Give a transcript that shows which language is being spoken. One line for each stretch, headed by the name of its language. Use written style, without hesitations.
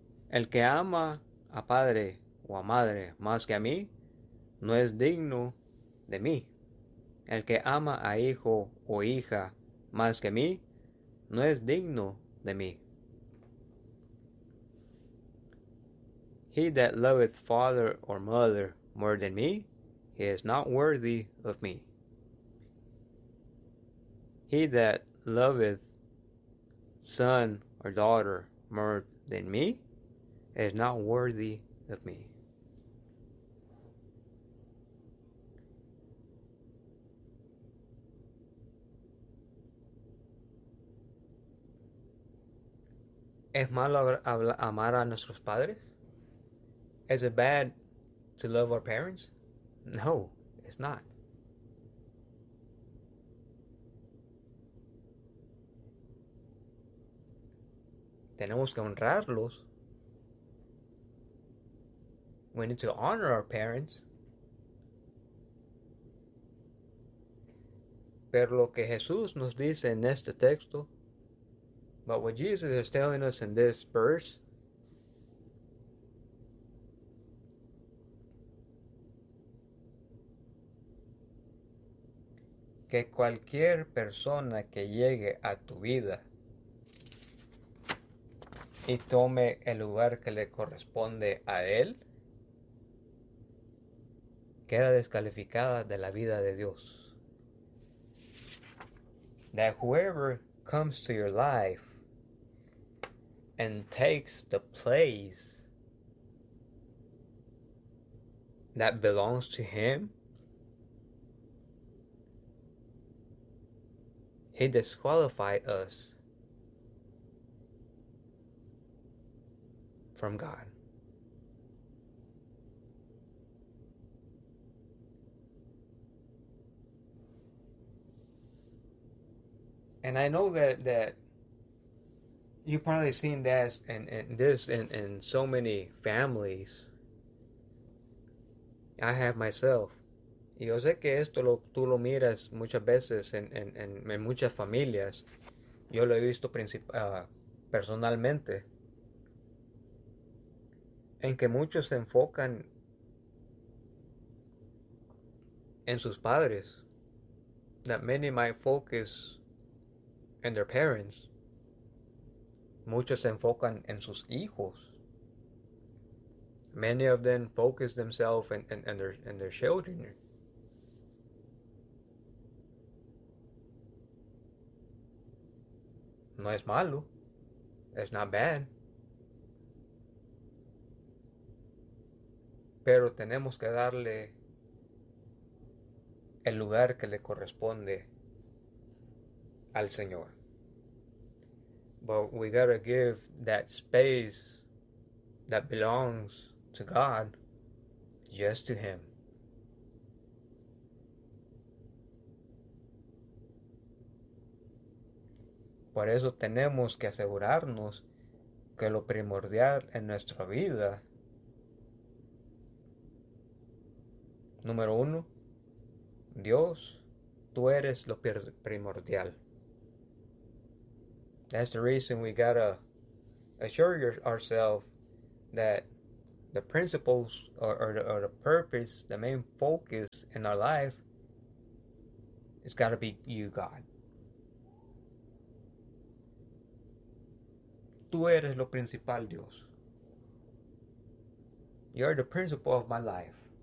Spanish: El que ama a padre o a madre más que a mí, no es digno de mí. El que ama a hijo o hija más que mí, no es digno de mí.
English: He that loveth father or mother more than me, he is not worthy of me. He that loveth son or daughter more than me, is not worthy of me.
Spanish: ¿Es malo amar a nuestros padres?
English: Is it bad to love our parents? No, it's not.
Spanish: Tenemos que honrarlos.
English: We need to honor our parents.
Spanish: Pero lo que Jesús nos dice en este texto,
English: but what Jesus is telling us in this verse,
Spanish: que cualquier persona que llegue a tu vida y tome el lugar que le corresponde a él, queda descalificada de la vida de Dios.
English: That whoever comes to your life and takes the place that belongs to him, he disqualified us from God. And I know that you've probably seen this in so many families. I have myself.
Spanish: Yo sé que esto tú lo miras muchas veces en muchas familias. Yo lo he visto personalmente. En que muchos se enfocan en sus padres.
English: That many might focus in their parents.
Spanish: Muchos se enfocan en sus hijos.
English: Many of them focus themselves in their children.
Spanish: No es malo.
English: It's not bad.
Spanish: Pero tenemos que darle el lugar que le corresponde al Señor.
English: But we gotta give that space that belongs to God just to Him.
Spanish: Por eso tenemos que asegurarnos que lo primordial en nuestra vida, número uno, Dios, tú eres lo primordial.
English: That's the reason we gotta assure ourselves that the principles or the purpose, the main focus in our life It's got to be you, God.
Spanish: Tú eres lo principal, Dios.
English: You're the principle of my life.